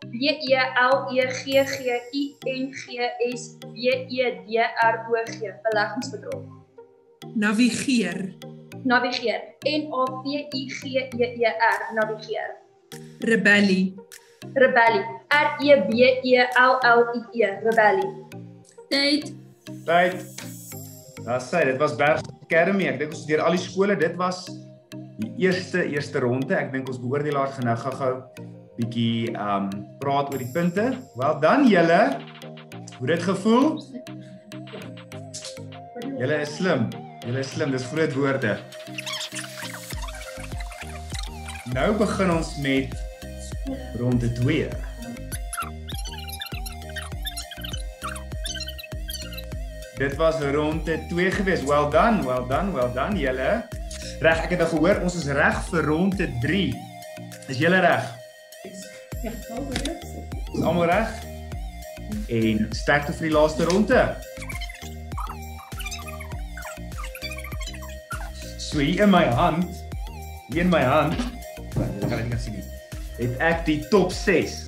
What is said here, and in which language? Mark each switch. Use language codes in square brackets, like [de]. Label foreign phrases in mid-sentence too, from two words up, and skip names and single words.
[af] B-E-L-E-G-G-I-N-G-S-B-E-D-R-O-G, beleggingsbedrog. Navigeer. Navigeer. N-A-V-I-G-E-E-R, navigeer. Rebellie. Rebellie. R-E-B-E-L-L-I-E, rebellie. Tyd. Tyd. Dis sy, dit was Bergsig Academy. Ek dink ons deur al die skole, dit was die eerste ronde. Ek dink ons beoordelaars gaan nou gou-gou bietjie praat oor die punte. Wel dan julle. Hoe dit gevoel? Julle is slim. Julle is slim, dis groot woorde. Nou begin ons met ronde 2. Dit was ronde 2 gewees. [en] Well done, well done, well done julle. [af] Reg, ek het nou gehoor ons is reg vir ronde 3. Is julle reg? Ja, Is almal reg? En sterkte vir die laaste ronde. So hier in my hand, ek gaan dit nie sien nie, het ek die top 6.